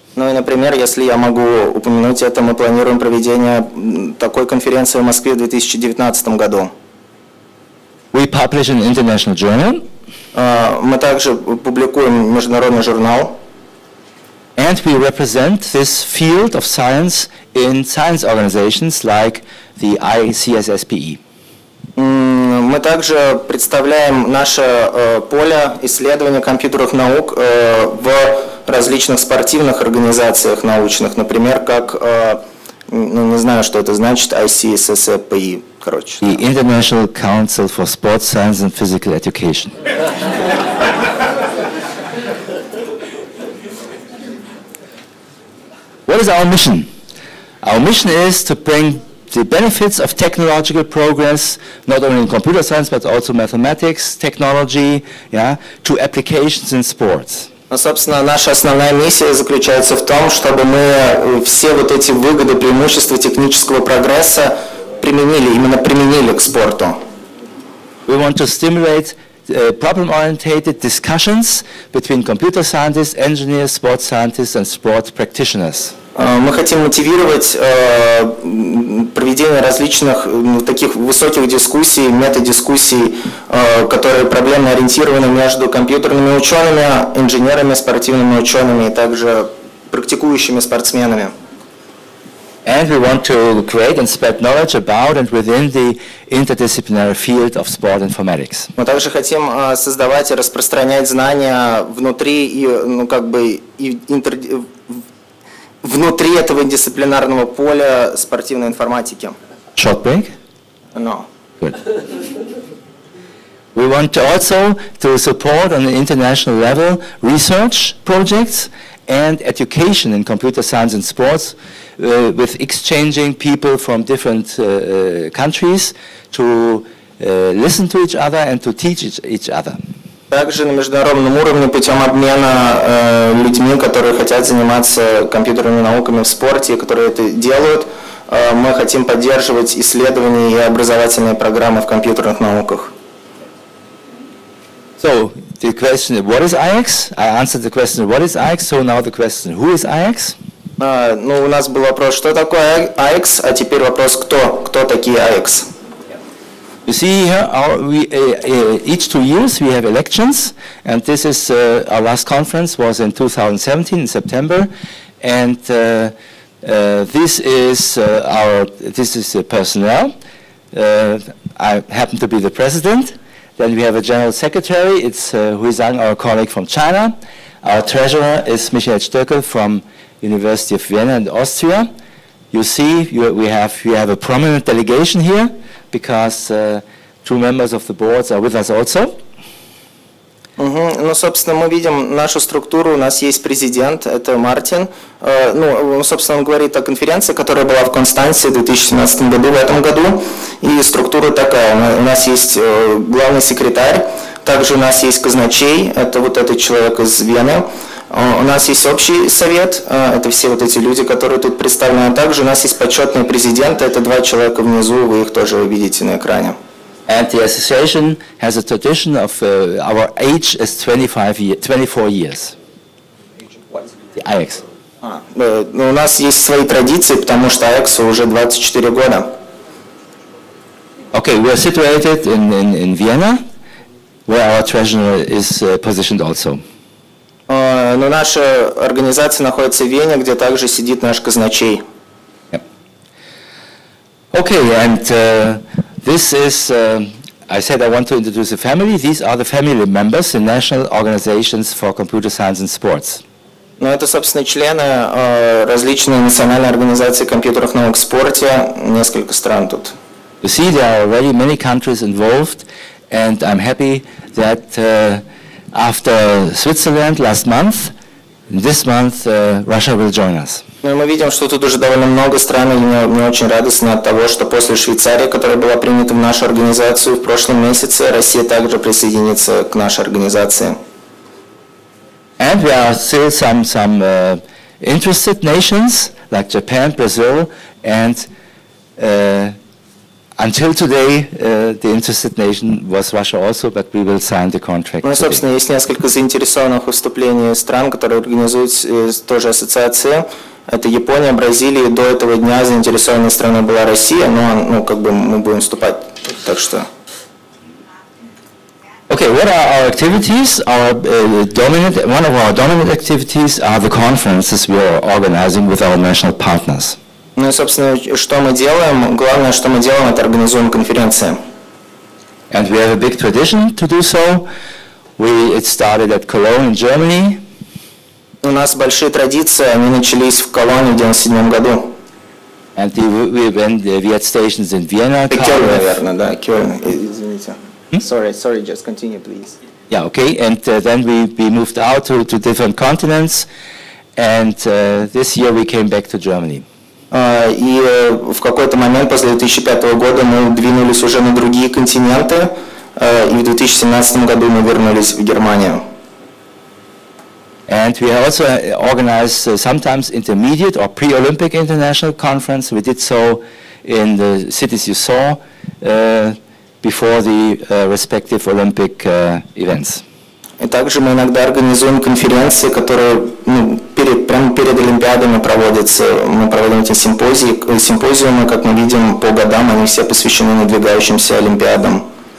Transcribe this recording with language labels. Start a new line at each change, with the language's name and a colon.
Russian: Ну и, например, если я могу упомянуть это, мы планируем проведение такой конференции в Москве в 2019 году.
English: We publish an international journal.
Russian: Мы также публикуем международный журнал.
English: And we represent this field of science in science organizations like the ICSSPE.
Russian: Мы также представляем наше поле исследования компьютерных наук в различных спортивных организациях научных, например, как, не знаю, что это значит, ICSSPI, короче.
English: The International Council for Sports Science and Physical Education. What is our mission? Our mission is to bring the benefits of technological progress, not only in computer science, but also mathematics, technology, to applications in sports.
Russian: Собственно, наша основная миссия заключается в том, чтобы мы все вот эти выгоды, преимущества технического прогресса применили к спорту.
English: We want to stimulate problem-oriented discussions between computer scientists, engineers, sports scientists, and sport practitioners.
Russian: Мы хотим мотивировать проведение различных таких высоких дискуссий, метадискуссий, которые проблемно ориентированы между компьютерными учеными, инженерами, спортивными учеными и также практикующими спортсменами.
English: And we want to create and spread knowledge about and within the interdisciplinary field of sport informatics.
Russian: Мы также хотим создавать и распространять знания внутри и внутри этого дисциплинарного поля спортивной информатики.
English: Short break? No. Good. We want also to support on the international level research projects and education in computer science and sports with exchanging people from different countries to listen to each other and to teach each other.
Russian: Также на международном уровне путем обмена людьми, которые хотят заниматься компьютерными науками в спорте, которые это делают, мы хотим поддерживать исследования и образовательные программы в компьютерных науках.
English: So the question, what is IX? I answered the question, what is IX? So now the question, who is IX?
Russian: У нас был вопрос, что такое IX, а теперь вопрос, кто такие IX?
English: You see here, each 2 years we have elections, and this is our last conference was in 2017 in September, and this is the personnel. I happen to be the president. Then we have a general secretary. It's Hui Zhang, our colleague from China. Our treasurer is Michael Stöckel from University of Vienna in Austria. You see, we have a prominent delegation here, because 2 members of the boards are with us also.
Russian: Собственно, мы видим нашу структуру. У нас есть президент, это Мартин. Собственно, он говорит о конференции, которая была в Констанце в 2017 году, в этом году. И структура такая. У нас есть главный секретарь, также у нас есть казначей, это вот этот человек из Вены. У нас есть общий совет, это все вот эти люди, которые тут представлены. Также у нас есть почетный президент, это 2 человека внизу, вы их тоже видите на экране.
English: And the association has a tradition of our age is 24 years. The IX.
Russian: У нас есть свои традиции, потому что IX уже 24 года.
English: Okay, we are situated in Vienna, where our treasurer is positioned also.
Russian: Но наша организация находится в Вене, где также сидит наш казначей.
English: Okay, and this is, I said I want to introduce the family. These are the family members, the national organizations for computer science and sports.
Russian: Это, собственно, члены различных национальных организаций компьютерных наук в спорте, несколько стран тут.
English: You see, there are already many countries involved, and I'm happy that after Switzerland last month, this month Russia will join us.
Russian: Мы видим, что тут уже довольно много стран, и мне очень радостно от того, что после Швейцарии, которая была принята в нашу организацию в прошлом месяце, Россия также присоединится к нашей организации.
English: And there are still some interested nations like Japan, Brazil, and until today, the interested nation was Russia also, but we will sign the contract.
Russian: Ну, собственно, есть несколько заинтересованных выступлений стран, которые организуют тоже ассоциации. Это Япония, Бразилия. До этого дня заинтересованной страной была Россия, но мы будем вступать, так что.
English: Okay, what are our activities? One of our dominant activities are the conferences we are organizing with our national partners.
Russian: Ну и, собственно, что мы делаем? Главное, что мы делаем, это организуем конференции.
English: And we have a big tradition to do so. It started at Cologne in Germany.
Russian: У нас большие традиции, они начались в Колонии в 1997 году.
English: And we had stations in Vienna.
Russian: Кёльн, наверное, да, Кёльн, извините.
English: Sorry, just continue, please. Yeah, okay, and then we moved out to different continents, and this year we came back to Germany.
Russian: И в какой-то момент после 2005 года мы двинулись уже на другие континенты, и в 2017 году мы вернулись в Германию.
English: And we also organized sometimes intermediate or pre-Olympic international conference. We did so in the cities you saw before the respective Olympic events.
Russian: И также мы иногда организуем конференции, которые прямо перед Олимпиадами проводятся. Мы проводим эти симпозиумы, как мы видим, по годам, они все посвящены надвигающимся Олимпиадам.